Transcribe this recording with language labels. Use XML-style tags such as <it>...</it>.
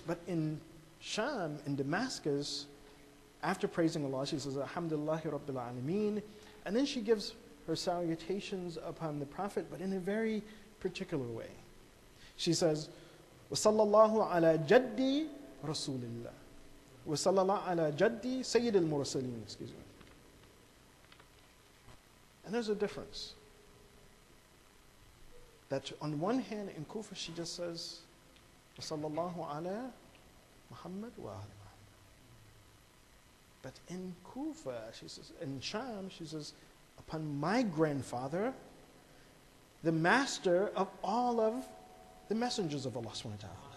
<en>But in Sham, in Damascus, after praising Allah, she says,</en> <ar>Alhamdulillahi Rabbil Alameen.</ar> <en>And then she gives her salutations upon the Prophet, but in a very particular way. She says,</en> <ar>وَصَلَّى عَلَى جَدِّي رَسُولِ اللَّهِ وَصَلَّى عَلَى جَدِّي سَيِّدِ الْمُرْسَلِينَ.</ar> <en>Excuse me. And there's a difference. That on one hand, in Kufa, she just says,</en> <ar>وَصَلَّى عَلَى Muhammad wa ali Muhammad.</ar> <en>But in Kufa, she says, in Sham, she says, upon my grandfather, the master of all of the messengers of Allah subhanahu wa ta'ala.</en>